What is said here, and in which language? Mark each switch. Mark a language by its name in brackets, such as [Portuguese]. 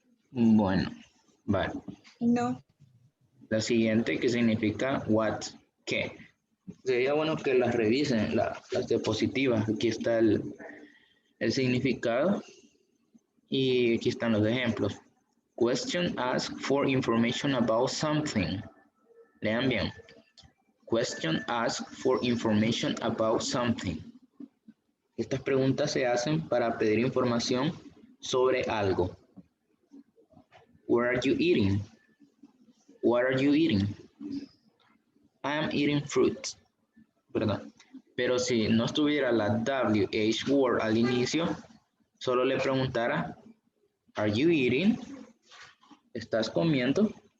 [Spanish] Bueno, vale. No. La siguiente que significa what, qué. Sería bueno que las revisen, las diapositivas. Aquí está el significado y aquí están los ejemplos. [English] Question ask for information about something. [Spanish] Lean bien. [English] Question ask for information about something. [Spanish] Estas preguntas se hacen para pedir información sobre algo. [English] Where are you eating? What are you eating? I am eating fruit. [Spanish] ¿Verdad? Pero si no estuviera la WH word al inicio, solo le preguntara, [English] are you eating? [Spanish] ¿Estás comiendo?